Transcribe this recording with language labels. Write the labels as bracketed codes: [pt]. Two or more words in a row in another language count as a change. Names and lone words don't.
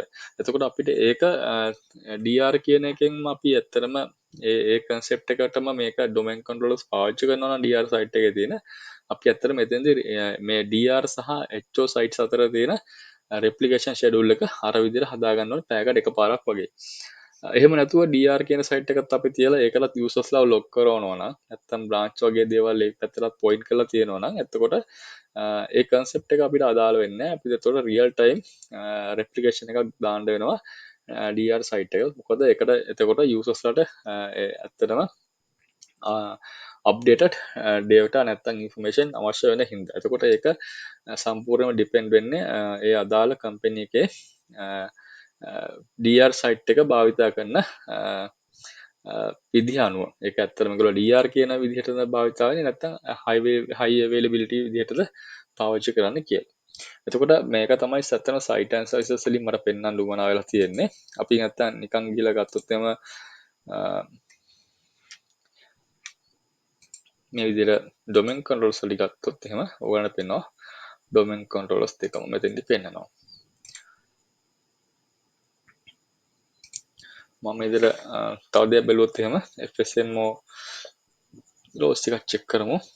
[si] එතකොට අපිට ඒක DR කියන එකෙන් අපි ඇත්තටම ඒ concept එකටම මේක [en] domain controllers [si] පාවිච්චි කරනවා නම් [en] DR site [si] එකේ තියෙන අපි ඇත්තට මෙතෙන්දී මේ DR සහ [en] HO sites [si] අතර තියෙන [en] replication schedule [si] එක අර විදිහට හදා ගන්න ඕනේ පැයකට එකපාරක් වගේ. එහෙම නැතුව DR කියන site එකත් අපි තියලා ඒකලත් users ලා log කරනවා නම් නැත්තම් branch වගේ දේවල් ඒ පැත්තට point කරලා තියෙනවා නම් එතකොට ඒ concept එක අපිට අදාළ වෙන්නේ නැහැ. අපිට එතකොට [en] real time replication [si] එකක් දාන්න වෙනවා [en] DR site [si] එක. මොකද ඒකට එතකොට users ලාට ඇත්තටම [en] updated data [si] නැත්තම් information අවශ්‍ය වෙන හින්දා. එතකොට ඒක සම්පූර්ණයෙන්ම depend වෙන්නේ ඒ අදාළ company එකේ [en] DR site [si] එක භාවිතා කරන විදිහ අනුව. ඒක ඇත්තටම ඒගොල්ලෝ DR කියන විදිහටද භාවිතා වෙන්නේ නැත්තම් [en] high availability [si] විදිහටද පාවිච්චි කරන්න කියලා. එතකොට මේක තමයි සැතන [en] site and services [si] වලින් මට පෙන්වන්න උවමනා වෙලා තියෙන්නේ. අපි නැත්තම් නිකන් ගිහලා ගත්තොත් එම මේ විදිහට [en] domain controllers [si] වලින් ගත්තොත් එහෙම ඔයගලන්ට පේනවා [en] domain controllers [si] දෙකම මෙතෙන්දි පෙන්නනවා. මම මේ විදිහට තව දෙයක් බැලුවොත් එහෙම [en] FSMO loss [si] ටිකක් check කරමු.